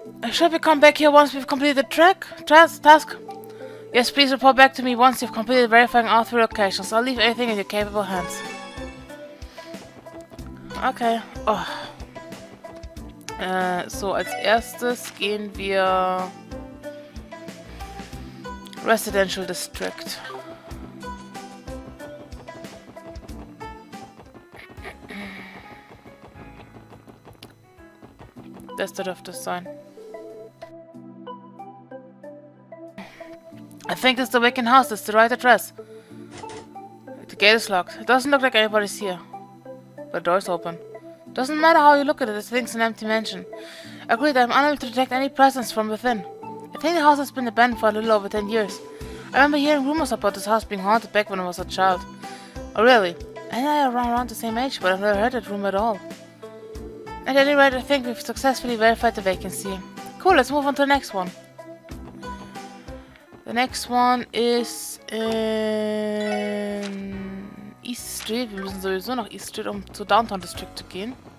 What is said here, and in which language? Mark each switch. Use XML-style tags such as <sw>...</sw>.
<en>Should we come back here once we've completed the task? Yes, please report back to me once you've completed verifying all 3 locations. I'll leave everything in your capable hands. Okay. Oh.</en> <de>So, als erstes gehen wir Residential District. Das dürfte es sein.</de> <en>I think this is the vacant house. That's the right address. The gate is locked. It doesn't look like anybody's here. The door's open. Doesn't matter how you look at it, this thing's an empty mansion. Agreed, I'm unable to detect any presence from within. I think the house has been abandoned for a little over 10 years. I remember hearing rumors about this house being haunted back when I was a child. Oh really? And I am around the same age, but I've never heard that rumor at all. At any rate, I think we've successfully verified the vacancy. Cool, let's move on to the next one. The next one is in East Street.</en> <de>Wir müssen sowieso nach East Street, um zu Downtown District zu gehen.</de>